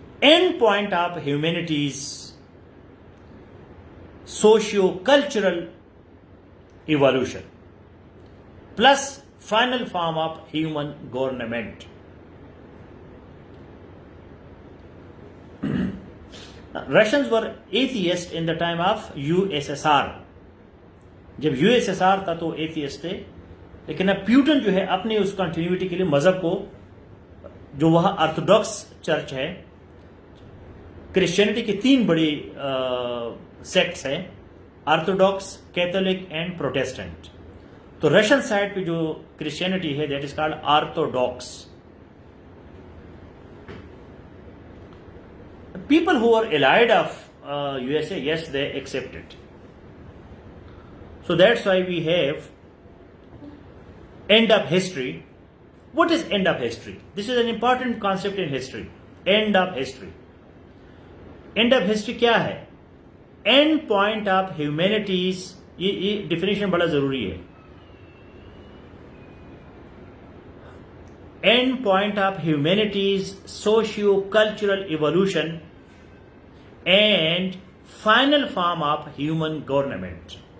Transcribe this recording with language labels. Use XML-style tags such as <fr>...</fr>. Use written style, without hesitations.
<en>End point of humanities, socio cultural evolution, plus final form of human government. Russians were atheists in the time of USSR.</en> <ur>جب U S S R تھا تو atheist تھے، لیکن اب Putin جو ہے اپنی اس کنٹینیوٹی کے لیے مذہب کو، جو وہاں آرتھوڈاکس چرچ ہے، کرسچینٹی کی 3 بڑی سیکٹس ہیں، آرتھوڈاکس، کیتھولک اینڈ پروٹیسٹنٹ. تو رشین سائڈ پہ جو کرسچینٹی ہے</ur> <en>that is called</en> <ur>orthodox.</ur> <en>People who are allied of USA, yes, they accept it. So that's why we have end of history. What is end of history? This is an important concept in history. End of history. End of history</en> <ur>کیا ہے؟</ur> <en>End point of humanities.</en> <ur>یہ definition بڑا ضروری ہے.</ur> <en>End point of humanities socio-cultural evolution and final form of human government.</en>